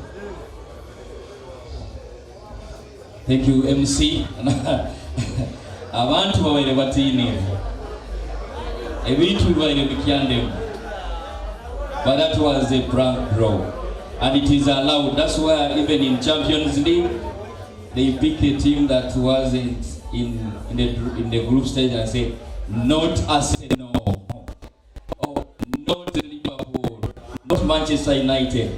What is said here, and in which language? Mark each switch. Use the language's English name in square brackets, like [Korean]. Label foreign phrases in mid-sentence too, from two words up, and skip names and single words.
[English] Thank you, MC. [Nyankole] Abantu babaire batini. Ebintu bibaire bikyande. [English] But that was a prank draw. And it is allowed. That's why even in Champions League, they pick a team that wasn't in the group stage and say, not Arsenal. Not Manchester United.